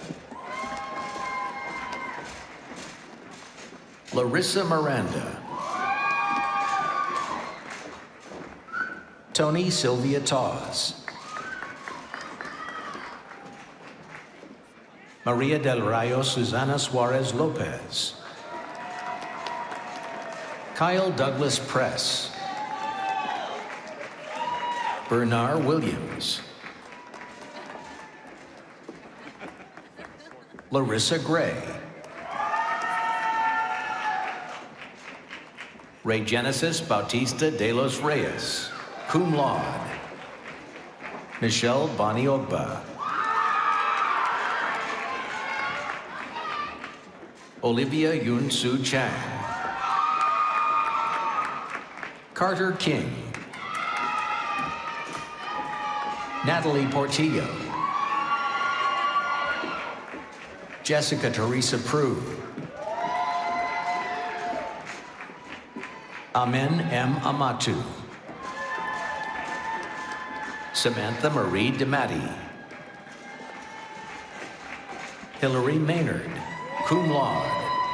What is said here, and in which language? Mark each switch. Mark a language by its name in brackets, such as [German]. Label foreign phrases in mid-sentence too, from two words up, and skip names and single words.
[English] Larissa Miranda. Tony Sylvia Tawes. Maria del Rayo Susana Suarez Lopez. Kyle Douglas Press. Bernard Williams. Larissa Gray. Ray Genesis Bautista de los Reyes, [Latin] cum laude. [English] Michelle Bonnie Ogba. Olivia Yun Su Chang. Carter King. Natalie Portillo. Jessica Teresa Prue. Amen M. Amatu. Samantha Marie DeMatti. Hillary Maynard, [Latin] cum laude.